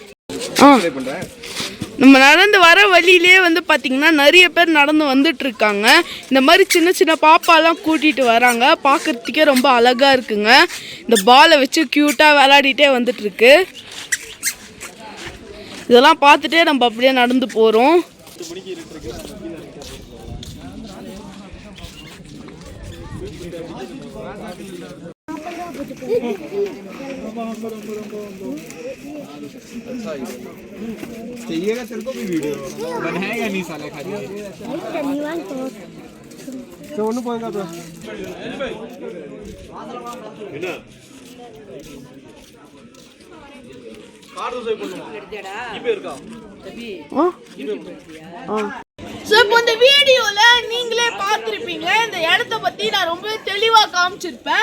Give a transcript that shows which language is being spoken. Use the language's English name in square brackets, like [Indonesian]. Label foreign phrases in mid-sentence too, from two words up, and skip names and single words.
[Tamil] நம்ம நடந்து வர வழியிலே வந்து பார்த்திங்கன்னா நிறைய பேர் நடந்து வந்துட்டுருக்காங்க. இந்த மாதிரி சின்ன சின்ன பாப்பாலாம் கூட்டிகிட்டு வராங்க. பார்க்குறதுக்கே ரொம்ப அழகாக இருக்குங்க. இந்த பாலை வச்சு க்யூட்டாக விளையாடிட்டே வந்துட்டுருக்கு. இதெல்லாம் பார்த்துட்டே நம்ம அப்படியே நடந்து போகிறோம். [Hindi] चाहिएगा तेरे को भी वीडियो बनाएगा नहीं साले खाली तो [Tamil] ஒண்ணு போங்க bro என்ன [English] card save [Tamil] பண்ணுமா ஜிபே இருக்கா தம்பி ஜிபே இப்போ இந்த வீடியோல நீங்களே பார்த்துருப்பீங்க, இந்த இடத்த பத்தி நான் ரொம்ப தெளிவா காமிச்சிருப்பேன்.